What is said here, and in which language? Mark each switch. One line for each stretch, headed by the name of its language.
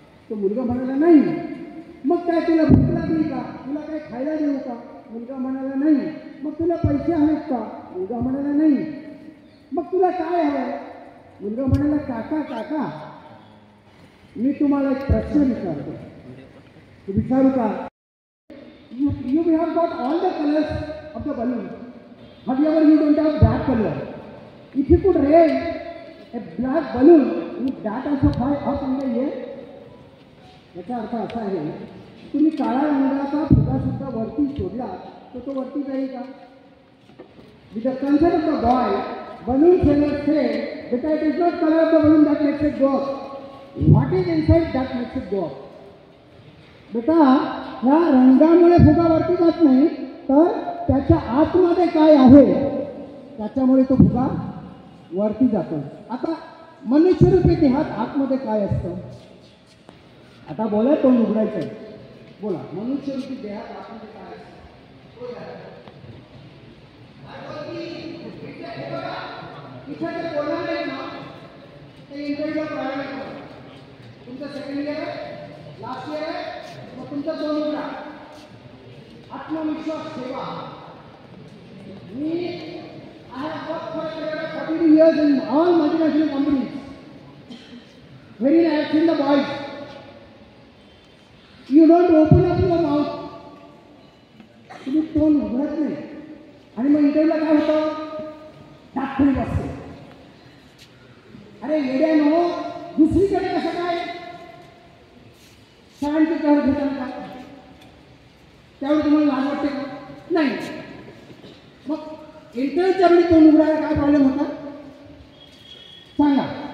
Marathi: तो मुलगा म्हणाला नाही. मग काय तुला भूक लागली का? तुला काय खायला देऊ का? मुलगा म्हणाला नाही. मग तुला पैसे आहेत का? मुलगा म्हणाला नाही. मग तुला काय हवंय? मुलगा म्हणाला, काका काका मी तुम्हाला एक प्रश्न विचारतो. तू विचारू का?
English: You have got all the colors of the balloon. However, you don't have that color. If you could raise a black balloon, would that also fly up in the air?
Marathi: याचा अर्थ असा आहे, तुम्ही काळा रंगाचा फुगा सुद्धा वरती सोडला तर तो वरती जाईल का?
English: With the consent of the boy, balloon seller said that it is not color of the balloon that makes it go up. What is inside that makes it go up?
Marathi: बेटा, ह्या रंगामुळे फुगा वरती जात नाही, तर त्याच्या आतमध्ये काय आहे त्याच्यामुळे तो फुगा वरती जातो. आता मनुष्यरूपी देहात आतमध्ये काय असतं? आता बोला, तोंड उघडायचं. बोला, मनुष्यरूपी देहात आतमध्ये काय असतं? इथे जे बोलणार आहे ना, ते इंटरव्ह्यू प्रायव्हेट आहे. तुमचं सेकंड इयर आहे, लास्ट इयर आहे, मग तुमचा तोंड उघडा. आत्मविश्वास ठेवा.
English: मी I have worked for 42 years in all multinational companies. Wherein I have seen the boys. You don't open up your mouth.
Marathi: तुम्ही तोंड उघडत नाही आणि मग इंटरव्ह्यूला काय होतं? दाखवली बसते. अरे येड्यानो, दुसरीकडे कसं काय शाळांची कर घेतात का? त्यावेळी तुम्हाला लाज वाटते का? नाही. मग इंटरव्ह्यूच्या वेळी तोंड उघडायला काय प्रॉब्लेम होता सांगा?